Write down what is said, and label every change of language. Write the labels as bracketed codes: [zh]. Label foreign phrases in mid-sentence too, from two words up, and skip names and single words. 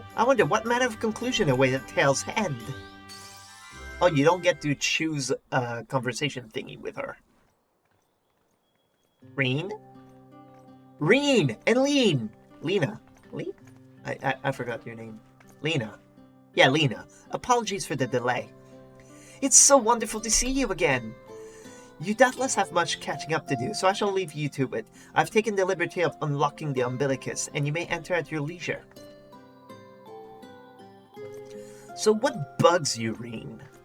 [en] I wonder what manner of conclusion awaited Tale's end. Oh, you don't get to choose a conversation thingy with her. Reen? Reen! And Lean! Lena. Lee? I forgot your name. Lena. Yeah, Lena. Apologies for the delay. It's so wonderful to see you again. You doubtless have much catching up to do, so I shall leave you to it. I've taken the liberty of unlocking the umbilicus, and you may enter at your leisure. So what bugs you, Reen?